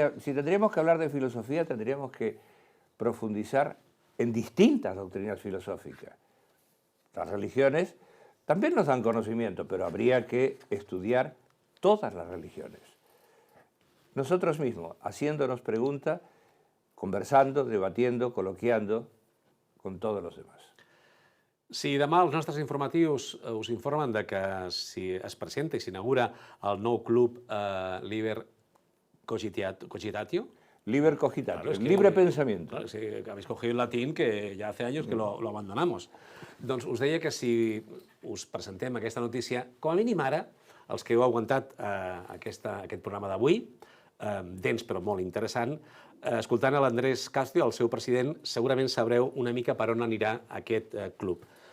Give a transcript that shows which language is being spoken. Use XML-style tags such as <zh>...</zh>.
<es>Si tendríamos que hablar de filosofía, tendríamos que profundizar en distintas doctrinas filosóficas. Las religiones también nos dan conocimiento, pero habría que estudiar todas las religiones. Nosotros mismos, haciéndonos preguntas, conversando, debatiendo, col·loquiando con todos los demás.</es> <ca>Si demà els nostres informatius us informen de que si es presenta i s'inaugura el nou club Liber Cogitatio.</ca> <la>Liber Cogitatio,</la> <es>Claro, es que, libre pensamiento. Claro, si habéis cogido el latín que ja hace años que lo abandonamos.</es> <ca>Doncs us deia que si us presentem aquesta notícia, com a mínim ara, els que heu aguantat aquest programa d'avui, dens però molt interessant, escoltant a l'Andrés Castio, el seu president, segurament sabreu una mica per on anirà aquest club.</ca>